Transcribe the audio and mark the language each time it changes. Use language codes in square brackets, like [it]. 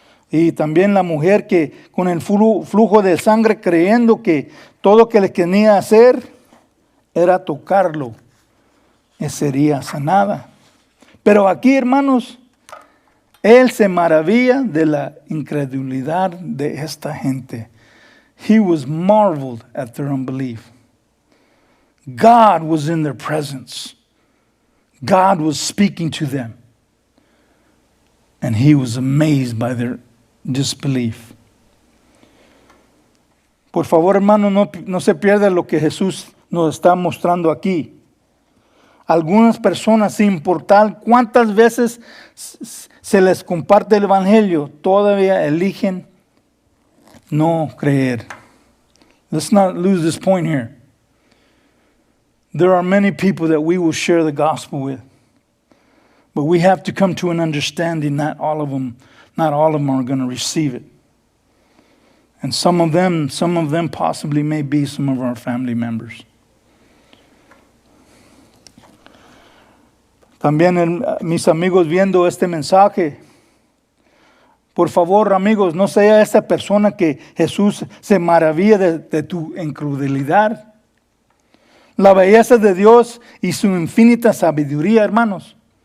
[es] Y también la mujer que con el flujo de sangre creyendo que todo que le quería hacer era tocarlo, y sería sanada. Pero aquí, hermanos, él se maravilla de la incredulidad de esta gente. [en] He was marveled at their unbelief. God was in their presence. God was speaking to them. And he was amazed by their disbelief. [es] Por favor, hermano, no se pierda lo que Jesús nos está mostrando aquí. Algunas personas, sin importar cuántas veces se les comparte el evangelio, todavía eligen no creer. [en] Let's not lose this point here. There are many people that we will share the gospel with. But we have to come to an understanding not all of them are going to receive it. And some of them possibly may be some of our family members. [es] También mis amigos viendo este mensaje, por favor, amigos, no sea esta persona que Jesús se maravilla de tu incredulidad. La belleza de Dios y su infinita sabiduría, hermanos.